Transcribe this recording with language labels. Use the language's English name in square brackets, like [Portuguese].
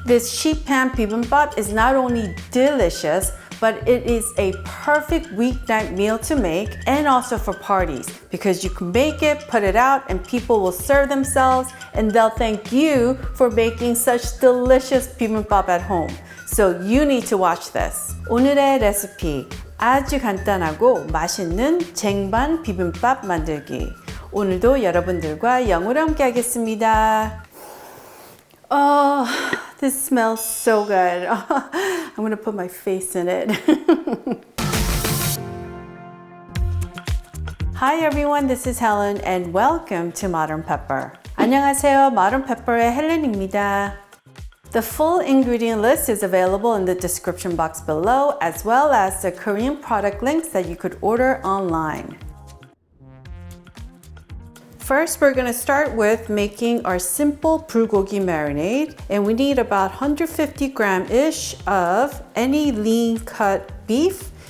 [English] This Sheet-Pan Bibimbap is not only delicious, but it is a perfect weeknight meal to make and also for parties because you can make it, put it out, and people will serve themselves and they'll thank you for making such delicious bibimbap at home. So you need to watch this. [Korean] 오늘의 레시피, 아주 간단하고 맛있는 쟁반 비빔밥 만들기. 오늘도 여러분들과 영어로 함께 하겠습니다. [English] Oh, this smells so good. I'm gonna put my face in it. Hi everyone, this is Helen and welcome to Modern Pepper. [Korean] 안녕하세요, Modern Pepper의 헬렌입니다. [English] The full ingredient list is available in the description box below, as well as the Korean product links that you could order online. First, we're going to start with making our simple bulgogi marinade, and we need about 150 gram-ish of any lean cut beef.